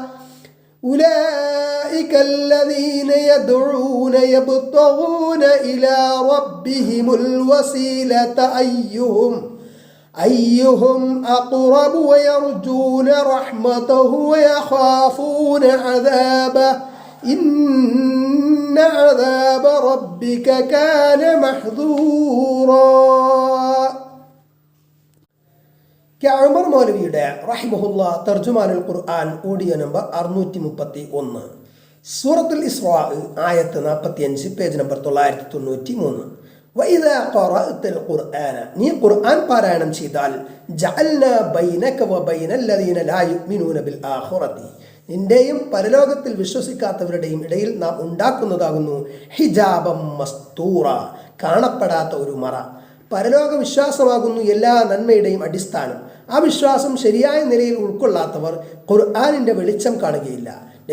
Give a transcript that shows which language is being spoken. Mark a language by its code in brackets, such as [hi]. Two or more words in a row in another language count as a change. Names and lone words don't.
[ar] أولئك الذين يدعون يبتغون إلى ربهم الوسيلة أيهم أقرب ويرجون رحمته ويخافون عذابه إن عذاب ربك كان محذورا. [ml] ഉമർ മൗലവിയുടെ റഹിമഹുല്ല തർജുമാനുൽ ഖുർആൻ ഓഡിയോ നമ്പർ 631, സൂറത്തുൽ ഇസ്രാ ആയത്ത് 45, പേജ് നമ്പർ 993. [ar] وإذا قرأت القرآن [ml] നീ ഖുർആൻ പാരായണം ചെയ്താൽ [ar] جعلنا بينك وبين الذين لا يؤمنون بالآخرة [ml] നിന്റെയും പരലോകത്തിൽ വിശ്വസിക്കാത്തവരുടെയും ഇടയിൽ നാം ഉണ്ടാക്കുന്നതാകുന്നു [ar] حجابا مستورا, [ml] കാണപ്പെടാത്ത ഒരു മറ. പരലോക വിശ്വാസമാകുന്നു എല്ലാ നന്മയുടെയും അടിസ്ഥാനം. ആ വിശ്വാസം ശരിയായ നിലയിൽ ഉൾക്കൊള്ളാത്തവർ ഖുർആനിൻ്റെ വെളിച്ചം കാണുകയില്ല.